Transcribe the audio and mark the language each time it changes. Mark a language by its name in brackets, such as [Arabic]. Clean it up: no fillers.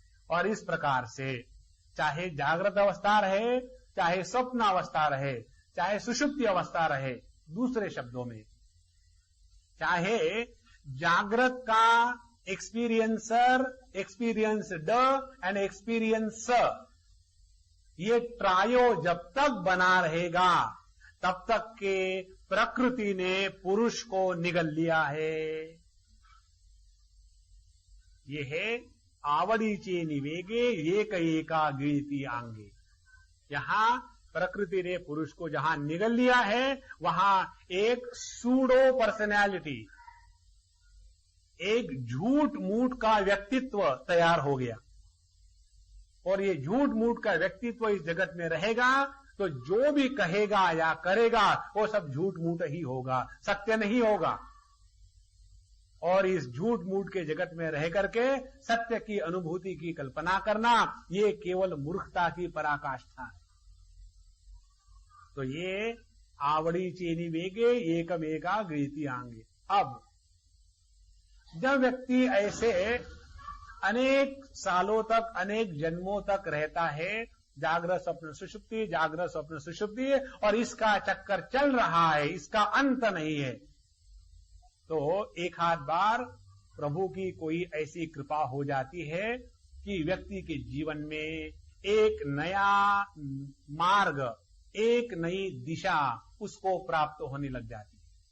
[Hindi] और इस प्रकार से चाहे जागृत अवस्था रहे, चाहे स्वप्न अवस्था रहे, चाहे सुषुप्ति अवस्था रहे, दूसरे शब्दों में चाहे जागृत का एक्सपीरियंसर, [English] experienced and experiencer, [Hindi] ये ट्रायो जब तक बना रहेगा तब तक के प्रकृति ने पुरुष को निगल लिया है। [Marathi] ये है आवडीचे निवेगे एक एका गिळती आंगे। [Hindi] यहां प्रकृति ने पुरुष को जहां निगल लिया है वहां एक [English] pseudo personality, [Hindi] एक झूठ मूठ का व्यक्तित्व तैयार हो गया। और ये झूठ मूठ का व्यक्तित्व इस जगत में रहेगा तो जो भी कहेगा या करेगा वो सब झूठ मूठ ही होगा, सत्य नहीं होगा। और इस झूठ मूठ के जगत में रह करके सत्य की अनुभूति की कल्पना करना ये केवल मूर्खता की पराकाष्ठा है। [Marathi] तो ये आवडीचे निवेगे एकमेका गिळती आंगे। [Hindi] अब जब व्यक्ति ऐसे अनेक सालों तक, अनेक जन्मों तक रहता है, जागृत स्वप्न सुषुप्ति, जागृत स्वप्न सुषुप्ति, और इसका चक्कर चल रहा है, इसका अंत नहीं है, तो एक आध बार प्रभु की कोई ऐसी कृपा हो जाती है कि व्यक्ति के जीवन में एक नया मार्ग, एक नई दिशा उसको प्राप्त होने लग जाती है।